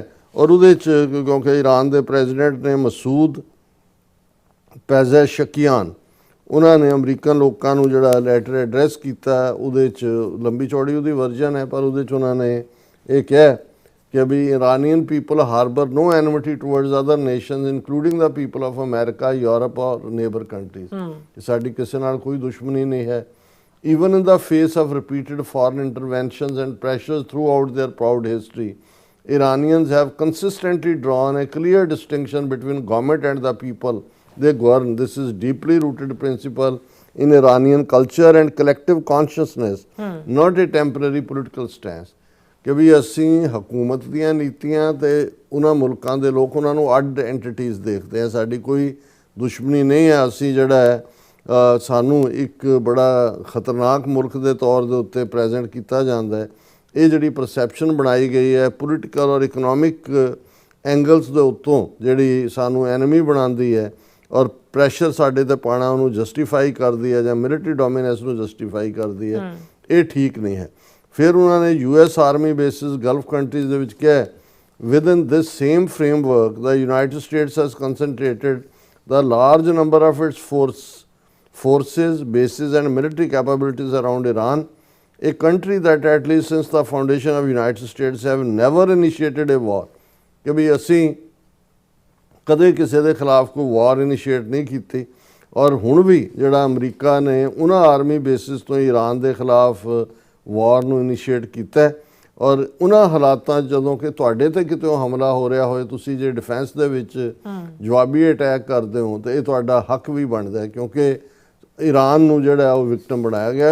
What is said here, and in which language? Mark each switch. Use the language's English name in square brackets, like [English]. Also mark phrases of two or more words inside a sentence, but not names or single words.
[Punjabi] ਔਰ ਉਹਦੇ 'ਚ ਕਿਉਂਕਿ ਈਰਾਨ ਦੇ ਪ੍ਰੈਜ਼ੀਡੈਂਟ ਨੇ ਮਸੂਦ ਪੈਜ਼ੈਸ਼ਕੀਆਨ, ਉਹਨਾਂ ਨੇ ਅਮਰੀਕਨ ਲੋਕਾਂ ਨੂੰ ਜਿਹੜਾ [English] letter address [Punjabi] ਕੀਤਾ, ਉਹਦੇ 'ਚ ਲੰਬੀ ਚੌੜੀ ਉਹਦੀ ਵਰਜਨ ਹੈ, ਪਰ ਉਹਦੇ 'ਚ ਉਹਨਾਂ ਨੇ ਇਹ ਕਿਹਾ ਕਿ [English] we Iranian people harbor no enmity towards other nations including the people of America, Europe [Punjabi] ਔਰ [English] neighbor countries. [Punjabi] ਸਾਡੀ ਕਿਸੇ ਨਾਲ ਕੋਈ ਦੁਸ਼ਮਣੀ ਨਹੀਂ ਹੈ। [English] Even in the face of repeated foreign interventions and pressures throughout their proud history, Iranians have consistently drawn a clear distinction between government and the people they govern. This is deeply rooted principle in Iranian culture and collective consciousness, not a temporary political stance. [Punjabi] ਕਿ ਵੀ ਅਸੀਂ ਹਕੂਮਤ ਦੀਆਂ ਨੀਤੀਆਂ ਤੇ ਉਹਨਾਂ ਮੁਲਕਾਂ ਦੇ ਲੋਕ ਉਹਨਾਂ ਨੂੰ ਅੱਡ ਐਂਟੀਟੀਜ਼ ਦੇਖਦੇ ਆ, ਸਾਡੀ ਕੋਈ ਦੁਸ਼ਮਣੀ ਨਹੀਂ ਹੈ। ਅਸੀਂ ਜਿਹੜਾ ਹੈ ਸਾਨੂੰ ਇੱਕ ਬੜਾ ਖਤਰਨਾਕ ਮੁਲਕ ਦੇ ਤੌਰ ਦੇ ਉੱਤੇ ਪ੍ਰੈਜ਼ੈਂਟ ਕੀਤਾ ਜਾਂਦਾ ਹੈ। ਇਹ ਜਿਹੜੀ ਪਰਸੈਪਸ਼ਨ ਬਣਾਈ ਗਈ ਹੈ ਪੋਲੀਟੀਕਲ ਔਰ [English] economic angles [Punjabi] ਦੇ ਉੱਤੋਂ, ਜਿਹੜੀ ਸਾਨੂੰ ਐਨਮੀ ਬਣਾਉਂਦੀ ਹੈ ਔਰ ਪ੍ਰੈਸ਼ਰ ਸਾਡੇ ਤੇ ਪਾਉਣਾ ਉਹਨੂੰ ਜਸਟੀਫਾਈ ਕਰਦੀ ਹੈ ਜਾਂ [English] military dominance [Punjabi] ਨੂੰ ਜਸਟੀਫਾਈ ਕਰਦੀ ਹੈ, ਇਹ ਠੀਕ ਨਹੀਂ ਹੈ। ਫਿਰ ਉਹਨਾਂ ਨੇ [English] US army bases Gulf countries [Punjabi] ਦੇ ਵਿੱਚ ਕਿਹਾ [English] within this same framework the United States has concentrated the large number of its forces, bases and military capabilities around Iran, a country that at least since the foundation of United States have never initiated a war। [Punjabi] ਕਿ ਵੀ ਅਸੀਂ ਕਦੇ ਕਿਸੇ ਦੇ ਖਿਲਾਫ ਕੋਈ ਵਾਰ ਇਨੀਸ਼ੀਏਟ ਨਹੀਂ ਕੀਤੀ ਔਰ ਹੁਣ ਵੀ ਜਿਹੜਾ ਅਮਰੀਕਾ ਨੇ ਉਹਨਾਂ [English] army bases [Punjabi] ਤੋਂ ਈਰਾਨ ਦੇ ਖਿਲਾਫ ਵਾਰ ਨੂੰ ਇਨੀਸ਼ੀਏਟ ਕੀਤਾ। ਔਰ ਉਹਨਾਂ ਹਾਲਾਤਾਂ ਜਦੋਂ ਕਿ ਤੁਹਾਡੇ ਤੇ ਕਿਤੇ ਹਮਲਾ ਹੋ ਰਿਹਾ ਹੋਏ, ਤੁਸੀਂ ਜੇ ਡਿਫੈਂਸ ਦੇ ਵਿੱਚ ਜਵਾਬੀ ਅਟੈਕ ਕਰਦੇ ਹੋ ਤਾਂ ਇਹ ਤੁਹਾਡਾ ਹੱਕ ਵੀ ਬਣਦਾ ਹੈ, ਕਿਉਂਕਿ ਈਰਾਨ ਨੂੰ ਜਿਹੜਾ ਉਹ ਵਿਕਟਮ ਬਣਾਇਆ ਗਿਆ।